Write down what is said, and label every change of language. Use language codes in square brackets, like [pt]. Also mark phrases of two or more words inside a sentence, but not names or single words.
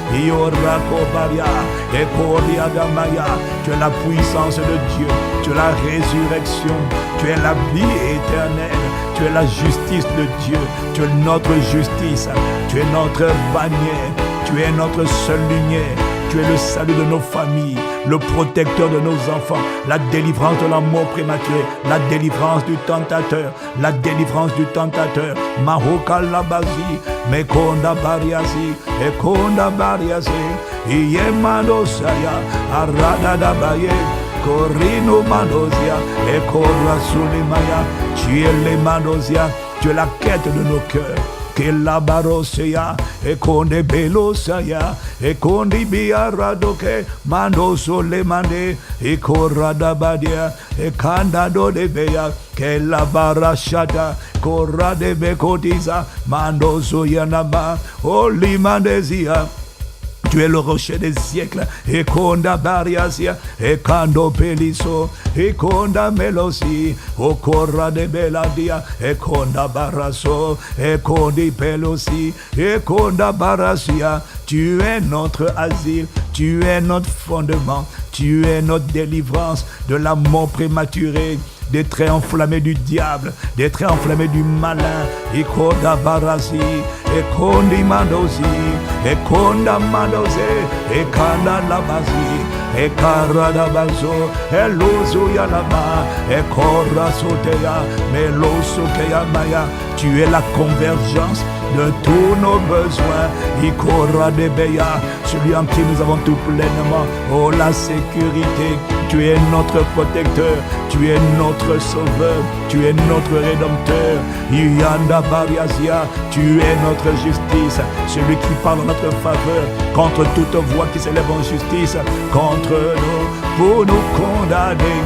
[fr] Tu es la puissance de Dieu, tu es la résurrection, tu es la vie éternelle, tu es la justice de Dieu, tu es notre justice, tu es notre bannière, tu es notre seule lumière, Tu es le salut de nos familles, le protecteur de nos enfants, la délivrance de la mort prématurée, la délivrance du tentateur, la délivrance du tentateur. Mahoka labazi, mekonda bariazi, ekonda bariazi, iyemando saya, arada dabaye, korino mandosia, ekora sulimaya, tu es le mandosia, tu es la quête de nos cœurs. Que la barosia e konde belosaya e kondi biaradoke mando sole mande e korada badia e kanda do de beya que la barashada korade bekotiza mando soyanama oli mandezia. Tu es le rocher des siècles, et konda bariasia, et kando peliso, et konda melosi, o korra de beladia, et konda baraso, et kondi pelosi, et konda barasia. Tu es notre asile, tu es notre fondement, tu es notre délivrance de la mort prématurée, des traits enflammés du diable, des traits enflammés du malin. Et konda barasi, et kondi mandosi, et konda mandosi, et kanda labasi, et karada bazo, et lozo yalama, et korra soteya, meloso keyamaya. Tu es la convergence de tous nos besoins. Ikora de Beya, celui en qui nous avons tout pleinement. Oh, la sécurité. Tu es notre protecteur, tu es notre sauveur, tu es notre rédempteur. Yanda Bariasia, tu es notre justice, celui qui parle en notre faveur, contre toute voix qui s'élève en justice contre nous, pour nous condamner.